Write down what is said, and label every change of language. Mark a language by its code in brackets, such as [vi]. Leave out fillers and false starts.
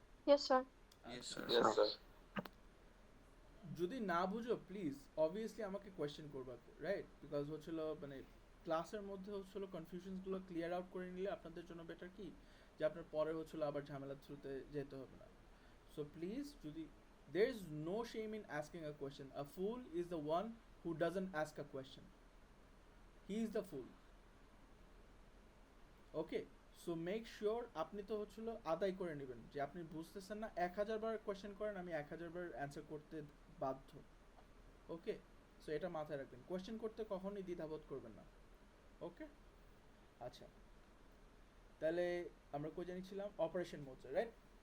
[en] Yes, sir. Yes [bn] আচ্ছা, [en] Sir. Yes, sir. [bn] যদি না বুঝো প্লিজ অবভিয়াসলি আমাকে কোয়েশ্চেন করবা, রাইট? বিকজ হচ্ছিল মানে ক্লাসের মধ্যে হচ্ছিল কনফিউশনসগুলো ক্লিয়ার আউট করে নিলে আপনাদের জন্য বেটার কি যে আপনার পরে হচ্ছিল আবার ঝামেলার থ্রুতে যেতে হবে না। [en] so please, [bn] যদি [en] there is no shame in asking a question. A fool is the one who doesn't ask a question. He is the fool. [bn] Okay, [en] so make sure [bn] আপনি তো হচ্ছিল আদায় করে নেবেন যে আপনি বুঝতেছেন না, 1000 বার কোয়েশ্চেন করেন, আমি 1000 বার অ্যান্সার করতে বাধ্য। ওকে, সো এটা মাথায় রাখবেন, কোয়েশ্চেন করতে কখনোই দ্বিধাবোধ করবেন না। ওকে, আচ্ছা, তাহলে আমরা কই জানিছিলাম অপারেশন মোডসে, রাইট?